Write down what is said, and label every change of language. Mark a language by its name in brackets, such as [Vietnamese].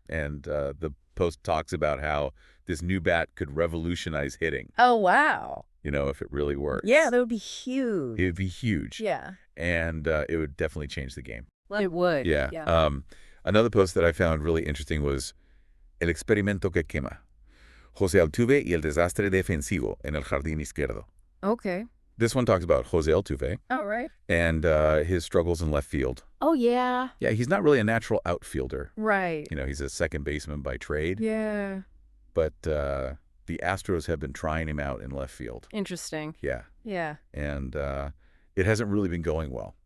[English] And the post talks about how this new bat could revolutionize hitting, Oh, wow. if it really works. Yeah, that would be huge. It would be huge. Yeah. And it would definitely change the game. It would. Yeah. Yeah. Another post that I found really interesting was El experimento que quema. [Spanish] José Altuve y el desastre defensivo en el jardín izquierdo. [English] Okay. This one talks about José Altuve Oh, right. and his struggles in left field. Oh, yeah. Yeah, he's not really a natural outfielder. Right. He's a second baseman by trade. Yeah. But the Astros have been trying him out in left field. Interesting. Yeah. Yeah. And it hasn't really been going well.